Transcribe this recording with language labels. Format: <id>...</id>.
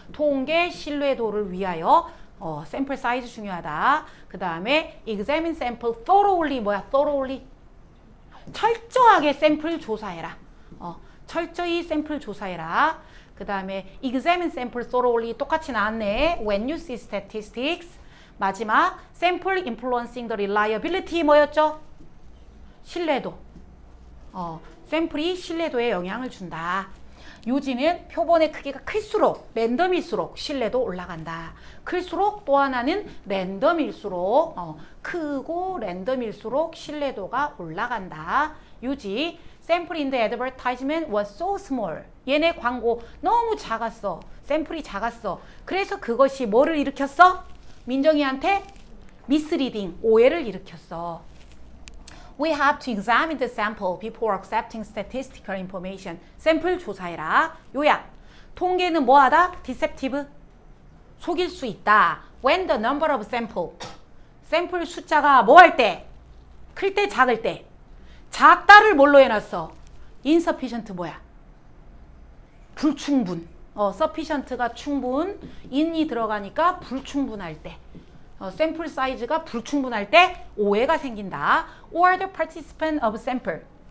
<ko>통계 신뢰도를 위하여 샘플 사이즈 중요하다. 그 다음에</ko> <en>examine sample thoroughly</en> <ko>뭐야?</ko> <en>thoroughly.</en> <ko>철저하게 샘플 조사해라. 철저히 샘플 조사해라. 그 다음에</ko> <en>examine sample thoroughly</en> <ko>똑같이 나왔네.</ko> <en>when you see statistics.</en> <ko>마지막</ko> <en>sample influencing the reliability 뭐였죠?</en> <ko>신뢰도. 샘플이 신뢰도에 영향을 준다. 요지는 표본의 크기가 클수록 랜덤일수록 신뢰도 올라간다. 클수록 또 하나는 랜덤일수록 크고 랜덤일수록 신뢰도가 올라간다.</ko> <en>요지 sample in the advertisement was so small.</en> <ko>얘네 광고 너무 작았어. 샘플이 작았어. 그래서 그것이 뭐를 일으켰어? 민정이한테 misleading, 오해를 일으켰어.</ko> <en>We have to examine the sample before accepting statistical information.</en> <ko>샘플 조사해라. 요약. 통계는 뭐하다? deceptive. 속일 수 있다.</ko> <en>When the number of sample.</en> <ko>샘플 숫자가 뭐 할 때? 클 때, 작을 때. 작다를 뭘로 해놨어? insufficient 뭐야? 불충분. sufficient가 충분. in이 들어가니까 불충분할 때. 샘플 사이즈가 불충분할 때 오해가 생긴다.</ko> <en>Or the participant of sample.</en>